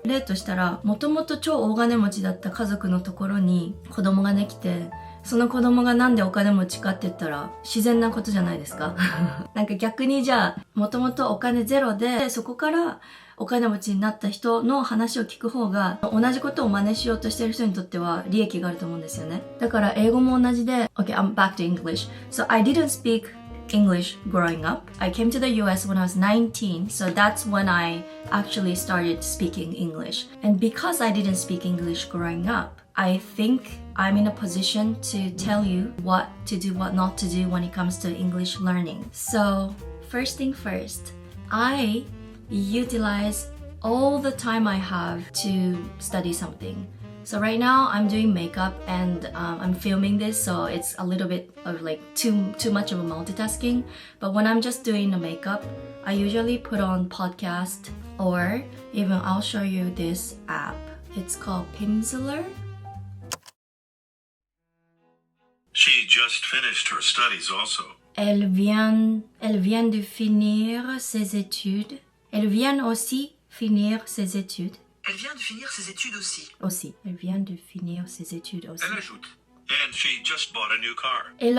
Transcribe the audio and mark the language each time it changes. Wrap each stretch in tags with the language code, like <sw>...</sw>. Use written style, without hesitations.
<ja>例としたら、もともと超大金持ちだった家族のところに子供ができて、その子供がなんでお金持ちかって言ったら自然なことじゃないですか。なんか逆にじゃあ、もともとお金ゼロで、そこからお金持ちになった人の話を聞く方が、同じことを真似しようとしてる人にとっては利益があると思うんですよね。だから英語も同じで、</ja> <en>Okay, I'm back to English. So I didn't speak English growing up. I came to the US when I was 19, so that's when I actually started speaking English. And because I didn't speak English growing up, I think I'm in a position to tell you what to do, what not to do when it comes to English learning. So, first thing first, I utilize all the time I have to study something.So right now I'm doing makeup and I'm filming this, so it's a little bit of like too much of a multitasking. But when I'm just doing the makeup, I usually put on podcast or even I'll show you this app. It's called Pimsleur. She just finished her studies also.</en> <fr>Elle vient de finir ses études. Elle vient aussi finir ses études.Elle vient de finir ses études aussi. Aussi. Elle vient de finir ses études aussi. Elle ajoute.</fr> <en>And she just bought a new car.</en>